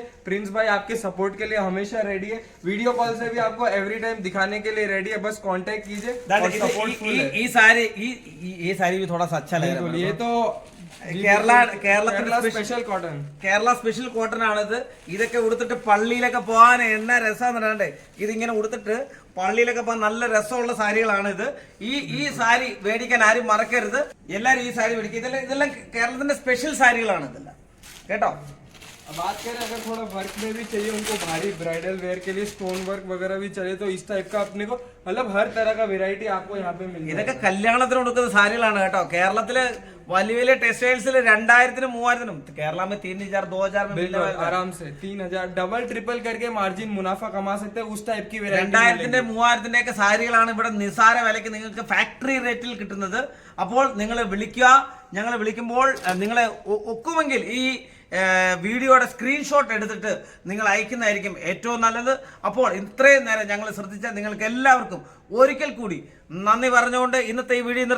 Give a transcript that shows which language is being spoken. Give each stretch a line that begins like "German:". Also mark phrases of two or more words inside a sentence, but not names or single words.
Hindi: प्रिंस भाई आपके सपोर्ट के लिए हमेशा रेडी है. वीडियो कॉल से भी आपको
English: every time
Hindi: दिखाने के लिए रेडी है. बस कांटेक्ट कीजिए और सपोर्ट फुल है. ये सारी भी थोड़ा सा अच्छा लग रहा है. ये तो
Malayalam: കേരള സ്പെഷ്യൽ കോട്ടൺ, കേരള സ്പെഷ്യൽ കോട്ടൺ ആണിത്. ഇതൊക്കെ ഉടുത്തിട്ട് പള്ളിയിലൊക്കെ പോകാൻ എന്നാ രസമെന്ന് പറയണ്ടേ. ഇതിങ്ങനെ ഉടുത്തിട്ട് പള്ളിയിലൊക്കെ പോകാൻ നല്ല രസമുള്ള സാരികളാണ് ഇത്. ഈ സാരി മേടിക്കാൻ ആരും മറക്കരുത്. എല്ലാരും ഈ സാരി മേടിക്കും. ഇതെല്ലാം കേരളത്തിന്റെ സ്പെഷ്യൽ സാരികളാണ് ഇതെല്ലാം കേട്ടോ.
Hindi: बात करें अगर थोड़ा वर्क में भी चाहिए उनको, भारी
English: bridal wear
Hindi: के लिए
English: stone work
Hindi: वगैरह भी चाहिए, तो इस टाइप का अपने को मतलब हर तरह का वेरायटी आपको यहाँ पे मिल
Malayalam: ഇതൊക്കെ കല്യാണത്തിന് കൊടുക്കുന്ന സാരികളാണ് കേട്ടോ. കേരളത്തില് വലിയ വലിയ ടെക്സ്റ്റൈൽസിൽ 2000-നും 3000-നും, കേരള
Hindi: में 3000 2000 में आराम से 3000
English: double triple
Hindi: करके मार्जिन मुनाफा कमा सकते हैं. उस टाइप की
Malayalam: 2000-ന്റെ 3000-ന്റെ ഒക്കെ സാരികളാണ് ഇവിടെ നിസാര വിലയ്ക്ക് നിങ്ങൾക്ക് ഫാക്ടറി റേറ്റിൽ കിട്ടുന്നത്. അപ്പോൾ നിങ്ങൾ വിളിക്കുക. ഞങ്ങൾ വിളിക്കുമ്പോൾ നിങ്ങളെ ഒക്കുമെങ്കിൽ ഈ വീഡിയോയുടെ സ്ക്രീൻഷോട്ട് എടുത്തിട്ട് നിങ്ങൾ അയക്കുന്നതായിരിക്കും ഏറ്റവും നല്ലത്. അപ്പോൾ ഇത്രയും നേരം ഞങ്ങൾ ശ്രദ്ധിച്ച നിങ്ങൾക്ക് എല്ലാവർക്കും ഒരിക്കൽ കൂടി നന്ദി പറഞ്ഞുകൊണ്ട് ഇന്നത്തെ ഈ വീഡിയോ നിർത്തുന്നു.